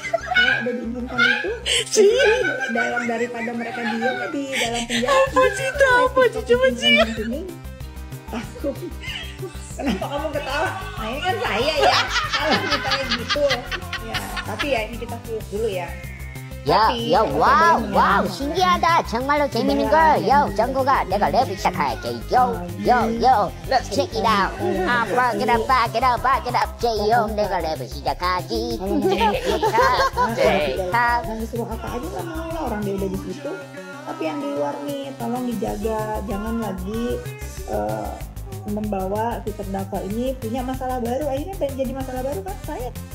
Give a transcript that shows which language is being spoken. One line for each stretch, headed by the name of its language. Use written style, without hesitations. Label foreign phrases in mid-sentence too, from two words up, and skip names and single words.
Indonesian: Kalau udah diizinkan itu, dalam daripada mereka diam di dalam penjara. Apa sih? Aku. Kenapa kamu ketawa? Nah ini kan saya ya. Kalau misalnya gitu. Ya, tapi ya ini kita tulis dulu ya.
Korean: 야, 와우, 신기하다. 정말로 재밌는 걸. 정국아, 내가 랩을 시작할게.
English: Let's check it out. Back it up,
Korean: 내가 랩을 시작하지.
Indonesian: Yang disuruh apa aja kan mau lah, orang dia udah di situ. Tapi yang di luar nih, tolong dijaga. Jangan lagi membawa si terdakwa ini punya masalah baru, akhirnya jadi masalah baru kan saya.